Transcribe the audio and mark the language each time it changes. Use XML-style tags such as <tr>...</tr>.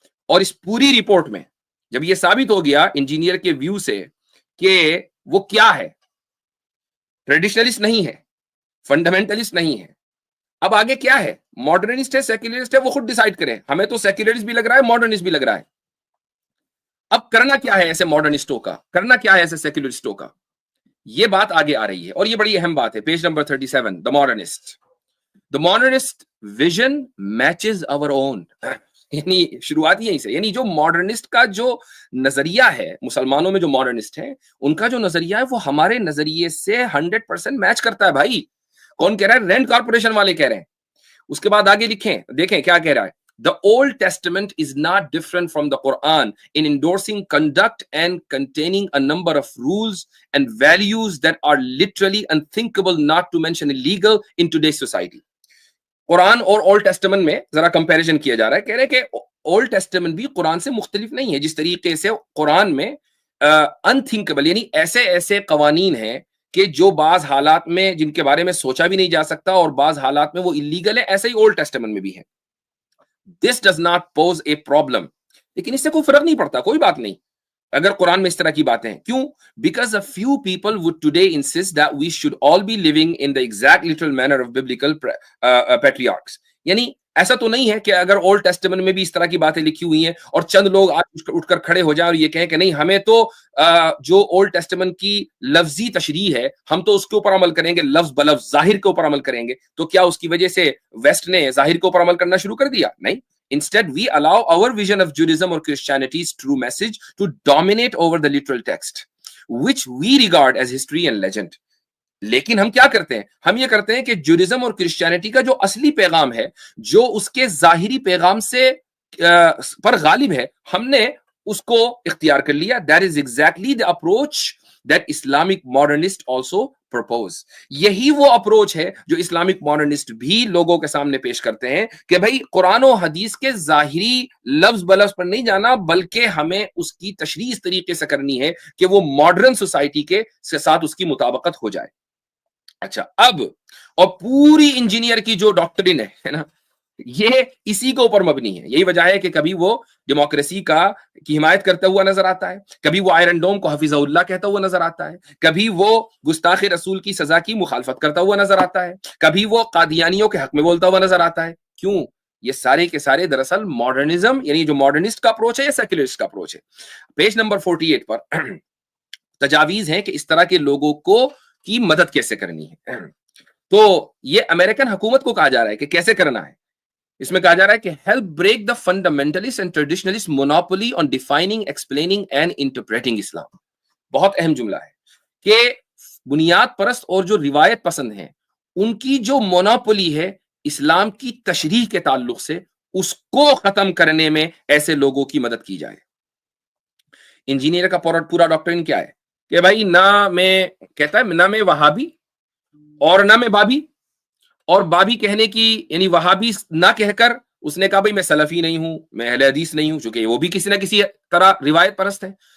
<ur>اور اس پوری رپورٹ میں جب یہ ثابت ہو گیا انجینئر کے ویو سے کہ وہ کیا ہے, ٹریڈیشنلسٹ نہیں ہے, فنڈامنٹلسٹ نہیں ہے, اب آگے کیا ہے, ماڈرنسٹ ہے سیکولرسٹ ہے, وہ خود ڈیسائیڈ کریں. ہمیں تو سیکولرسٹ بھی لگ رہا ہے, ماڈرنسٹ بھی لگ رہا ہے. اب کرنا کیا ہے ایسے ماڈرنسٹوں کا, کرنا کیا ہے ایسے سیکولرسٹوں کا, یہ بات آگے آ رہی ہے اور یہ بڑی اہم بات ہے.</ur> <en>Page number 37, the modernist vision matches our own.</en> <ur>یعنی شروعات یہیں سے, یعنی جو ماڈرنسٹ کا جو نظریہ ہے, مسلمانوں میں جو ماڈرنسٹ ہیں ان کا جو نظریہ ہے وہ ہمارے نظریے سے 100% میچ کرتا ہے. بھائی کون کہہ رہا ہے, رینڈ کارپوریشن والے کہہ رہے ہیں. اس کے بعد آگے لکھیں, دیکھیں کیا کہہ رہا ہے.</ur> <en>The Old Testament is not different from the Quran in endorsing conduct and containing a number of rules and values that are literally unthinkable, not to mention illegal, in today's society.</en> <ur>قرآن اور old testament میں ذرا comparison کیا جا رہا ہے, کہہ رہے کہ اولڈ ٹیسٹمنٹ بھی قرآن سے مختلف نہیں ہے. جس طریقے سے قرآن میں انتھنکبل یعنی ایسے ایسے قوانین ہیں کہ جو بعض حالات میں جن کے بارے میں سوچا بھی نہیں جا سکتا اور بعض حالات میں وہ اللیگل ہے, ایسے ہی اولڈ ٹیسٹمنٹ میں بھی ہے.</ur> <en>This does not pose a problem.</en> <ur>لیکن اس سے کوئی فرق نہیں پڑتا, کوئی بات نہیں اگر قرآن میں اس طرح کی باتیں ہیں. کیوں؟</ur> <en>Because a few people would today insist that we should all be living in the exact literal manner of biblical patriarchs.</en> <ur>یعنی ایسا تو نہیں ہے کہ اگر اولڈ ٹیسٹمنٹ میں بھی اس طرح کی باتیں لکھی ہوئی ہیں اور چند لوگ آج اٹھ کر کھڑے ہو جائیں اور یہ کہیں کہ نہیں ہمیں تو جو اولڈ ٹیسٹمنٹ کی لفظی تشریح ہے ہم تو اس کے اوپر عمل کریں گے, لفظ بلفظ ظاہر کے اوپر عمل کریں گے. تو کیا اس کی وجہ سے ویسٹ نے ظاہر کے اوپر عمل کرنا شروع کر دیا؟ نہیں.</ur> <en>Instead, we allow our vision of Judaism or Christianity's true message to dominate over the literal text, which we regard as history and legend.</en> <ur>لیکن ہم کیا کرتے ہیں, ہم یہ کرتے ہیں کہ جوڈیزم اور کرسچینٹی کا جو اصلی پیغام ہے, جو اس کے ظاہری پیغام سے پر غالب ہے, ہم نے اس کو اختیار کر لیا.</ur> <en>That is exactly the approach that Islamic modernists also propose.</en> <ur>یہی وہ اپروچ ہے جو اسلامک ماڈرنسٹ بھی لوگوں کے سامنے پیش کرتے ہیں کہ بھائی قرآن و حدیث کے ظاہری لفظ بلفظ پر نہیں جانا, بلکہ ہمیں اس کی تشریح اس طریقے سے کرنی ہے کہ وہ ماڈرن سوسائٹی کے ساتھ اس کی مطابقت ہو جائے. اچھا, اب اور پوری انجینئر کی جو ڈاکٹرن ہے نا, یہ اسی کے اوپر مبنی ہے. یہی وجہ ہے کہ کبھی وہ ڈیموکریسی کی حمایت کرتا ہوا نظر آتا ہے, کبھی وہ آئرن ڈوم کو حفظہ اللہ کہتا ہوا نظر آتا ہے, کبھی وہ گستاخ رسول کی سزا کی مخالفت کرتا ہوا نظر آتا ہے, کبھی وہ قادیانیوں کے حق میں بولتا ہوا نظر آتا ہے. کیوں؟ یہ سارے کے سارے دراصل ماڈرنزم یعنی جو ماڈرنسٹ کا اپروچ ہے یا سیکولرسٹ کا اپروچ ہے. پیج نمبر 48 پر تجاویز ہیں کہ اس طرح کے لوگوں کو کی مدد کیسے کرنی ہے. تو یہ امریکن حکومت کو کہا جا رہا ہے کہ کیسے کرنا ہے. اس میں کہا جا رہا ہے کہ</ur> <en>help break the fundamentalist and traditionalist monopoly on defining, explaining and interpreting Islam.</en> <ur>بہت اہم جملہ ہے کہ بنیاد پرست اور جو روایت پسند ہیں ان کی جو مونوپولی ہے اسلام کی تشریح کے تعلق سے, اس کو ختم کرنے میں ایسے لوگوں کی مدد کی جائے. انجینئر کا پورا ڈاکٹرن کیا ہے کہ بھائی نہ میں کہتا ہے نہ میں وہابی اور نہ میں بابی, اور بابی کہنے کی یعنی وہابی نہ کہہ کر اس نے کہا بھائی میں سلفی نہیں ہوں, میں اہل حدیث نہیں ہوں, چونکہ وہ بھی کسی نہ کسی طرح روایت پرست ہے.</ur>